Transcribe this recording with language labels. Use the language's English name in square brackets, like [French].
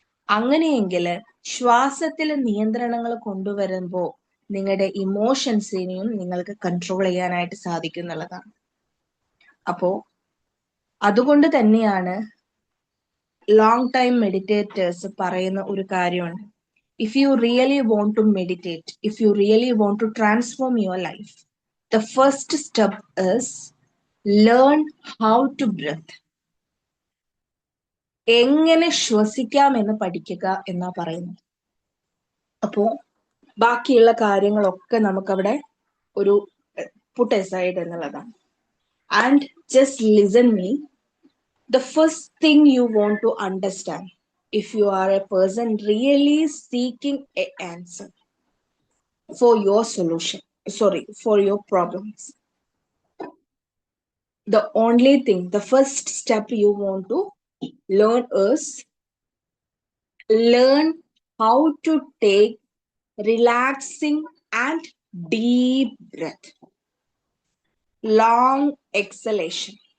[Malayalam] അങ്ങനെയെങ്കിൽ ശ്വാസത്തിൽ നിയന്ത്രണങ്ങൾ കൊണ്ടുവരുമ്പോൾ നിങ്ങളുടെ ഇമോഷൻസിനെയും നിങ്ങൾക്ക് കൺട്രോൾ ചെയ്യാനായിട്ട് സാധിക്കുന്നുള്ളതാണ്. അപ്പോ അതുകൊണ്ട് തന്നെയാണ് ലോങ് ടൈം മെഡിറ്റേറ്റേഴ്സ് പറയുന്ന ഒരു കാര്യമുണ്ട്. [English] If you really want to meditate, if you really want to transform your life, the first step is learn how to breathe. [Malayalam] എങ്ങനെ ശ്വസിക്കാം എന്ന് പഠിക്കുക എന്നാ പറയുന്നത്. അപ്പോ ബാക്കിയുള്ള കാര്യങ്ങളൊക്കെ നമുക്കവിടെ ഒരു [English] put aside [Malayalam] എന്നുള്ളതാണ്. [English] And just listen me. The first thing you want to understand, if you are a person really seeking an answer for your solution, for your problems, the only thing, the first step you want to learn is learn how to take relaxing and deep breath, long exhalation.